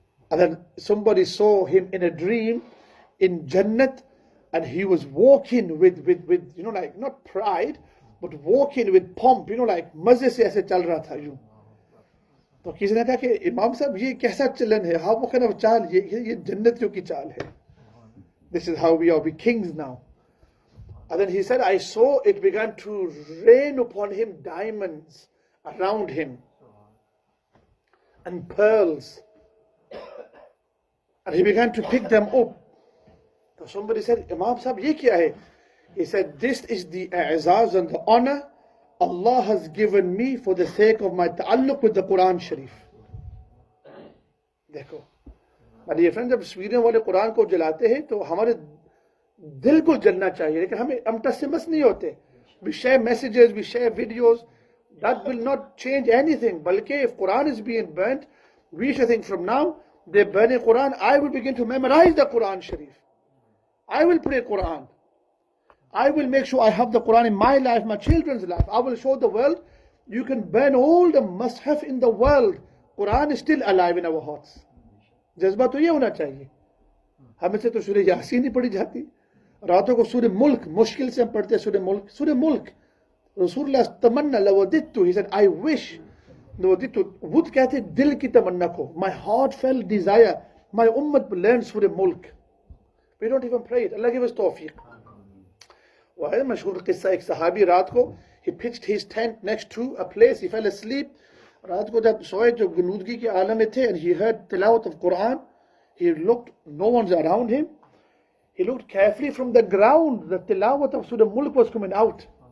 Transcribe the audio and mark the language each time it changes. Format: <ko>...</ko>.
<en>And then somebody saw him in a dream in Jannat, and he was walking with you know, like not pride, but walking with pomp, you know, like</en> <hi>मजे से ऐसे चल रहा था यूं. तो किसी ने कहा कि इमाम साहब ये कैसा चलन है?</hi> <en>How kind of</en> <hi>चाल ये जन्नतियों की चाल है.</hi> <en>This is how we are, we kings now. And then he said, I saw it began to rain upon him diamonds around him and pearls. And he began to pick them up. So somebody said, Imam Sahib,</en> <hi>ye kya hai?</hi> <en>He said, this is the i'zaz and the honor Allah has given me for the sake of my ta'alluq with the Quran Sharif.</en> <hi>देखो,</hi> <en>my dear friends,</en> <hi>जब Sweden वाले कुरान को जलाते हैं तो हमारे दिल को जलना चाहिए, लेकिन हम टस्मस नहीं होते.</hi> <en>We share messages, we share videos. That will not change anything. बल्कि if Quran is being burnt, we should think from now, they're burning Quran, I will begin to memorize the Quran Sharif. I will pray Quran. I will make sure I have the Quran in my life, my children's life. I will show the world, you can burn all the mushaf in the world. Quran is still alive in our hearts.</en> <hi>जज्बा तो ये होना चाहिए. हमें से तो सूरह यासीन ही पढ़ी जाती. रातों को सूरह मुल्क मुश्किल से हम पढ़ते हैं. सूरह मुल्क रसूलुल्लाह तमन्ना लवदित्तु,</hi> <en>he said I wish.</en> <hi>लवदित्तु वुद कहते दिल की तमन्ना को.</hi> <en>My heartfelt desire, my ummah learn सूरह मुल्क. We don't even pray it. Allah give us tawfiq.</en> <hi>वह मशहूर किस्सा, एक सहाबी रात को</hi> <en>he pitched his tent next to a place, he fell asleep.</en> <hi>रात को जब सोए जो गनूदगी के आलम में थे,</hi> <en>and he heard tilawat of Quran, he looked, no one's around him, he looked carefully from the ground, the tilawat of Surah Mulk was coming out.</en>